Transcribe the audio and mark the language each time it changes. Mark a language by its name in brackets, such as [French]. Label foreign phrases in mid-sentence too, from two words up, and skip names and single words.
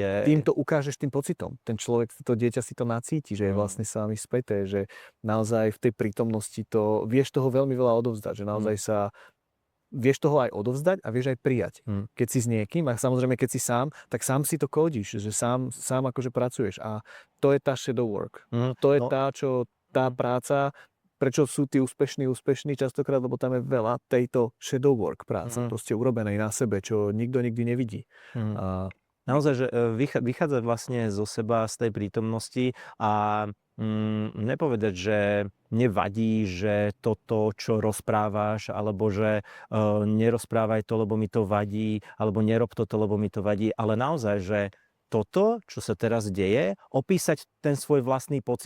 [Slovak] Tým to ukážeš tým pocitom. Ten človek, to dieťa si to nacíti, že je vlastne s vami späté, že naozaj v tej prítomnosti to, vieš toho veľmi veľa odovzdať, že naozaj sa vieš toho aj odovzdať a vieš aj prijať. Keď si s niekým a samozrejme keď si sám, tak sám si to kódiš, že sám akože pracuješ a to je tá [English] shadow work. [Slovak] To je tá práca, prečo sú tí úspešní častokrát, lebo tam je veľa tejto [English] shadow work [Slovak] práce, proste urobenej na sebe, čo nikto nikdy nevidí. Naozaj, že vychádzať vlastne zo seba, z tej prítomnosti a nepovedať, že nevadí, že toto, čo rozprávaš, alebo že nerozprávaj to, lebo mi to vadí, alebo nerob toto, lebo mi to vadí, ale naozaj, že toto, čo sa teraz deje, opísať ten svoj vlastný pocit.